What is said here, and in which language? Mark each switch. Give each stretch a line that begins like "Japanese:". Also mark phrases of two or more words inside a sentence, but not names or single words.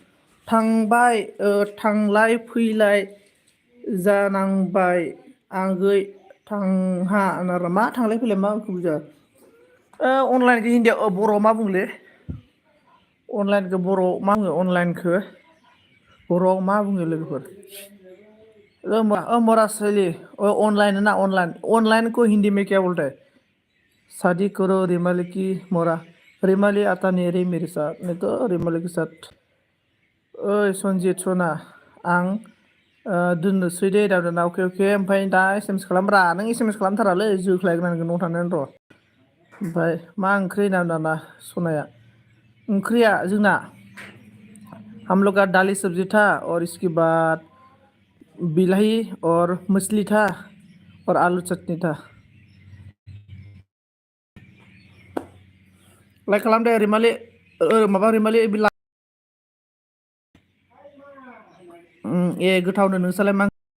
Bodo: थांलाय फैलाय जानांबाय आगै थांहा मा थांलाय फैलाय मा बुजा अनलाइनखौ हिन्दीयाव बर'आव मा बुंले अनलाइनखौ बर'आव मा बुङो अनलाइनखौ बर'आव मा बुङो लोगोफोर
Hindi: मोरा सहेली ऑनलाइन है ना ऑनलाइन को हिंदी में क्या बोलते हैं शादी करो रिमाली की मोरा रिमाली आता नहीं रही मेरे साथ नहीं तो रिमाली के साथ
Bodo: ओइ सनजित सना आं दोननोसै दे दाना अके ओमफ्राय दा एसएमएस खालामब्रा नों एसएमएस खालामथारालै जोख्लायगोन न'आव थांनानै र' ओमफ्राय मा ओंख्रि दाना सनाया ओंख्रिया जोंना
Hindi: हम लोग का दाली सब्जी था और इसके बाद बिलाही और मछली था और आलू चटनी था
Bodo: लाइक खालामदो रिमालि माबा रिमालि ए गोथावनो नोंसालाय मा